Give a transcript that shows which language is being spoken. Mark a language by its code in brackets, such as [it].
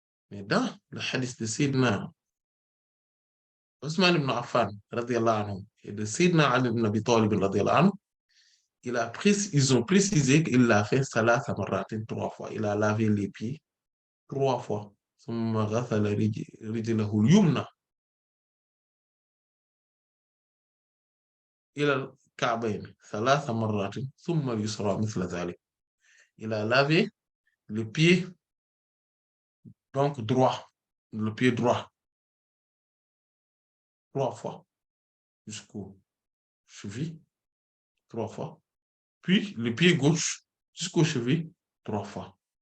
[fr] Mais dans le hadith de Sayyidina Ousmane ibn Affan et de Sayyidina Ali ibn Abi Talib anhu, ils ont précisé qu'il l'a fait [ar] salasa marratin [fr] 3 fois. Il a lavé les pieds 3 fois. [ar] ثم غسل رجله اليمنى إلى الكعبين 3 مرات ثم اليسرى مثل ذلك. [fr] Il a lavé le pied donc droit, le pied droit 3 fois jusqu'au cheville 3 fois, puis le pied gauche jusqu'au cheville 3 fois.